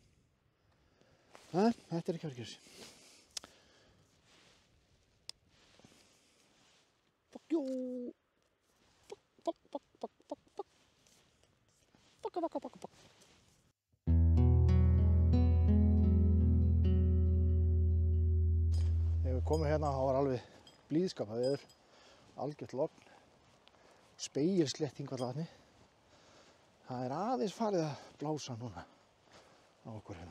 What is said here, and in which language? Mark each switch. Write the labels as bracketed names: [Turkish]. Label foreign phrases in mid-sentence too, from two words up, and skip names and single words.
[Icelandic] Þetta er ekki að vera sig. [English] Fuck you! Fuck. [Icelandic] Þegar við komum hérna, það var alveg blíðskapað veður, algjört logn, spegilslétting á vatni. Það er aðeins farið að blása núna á okkur hérna.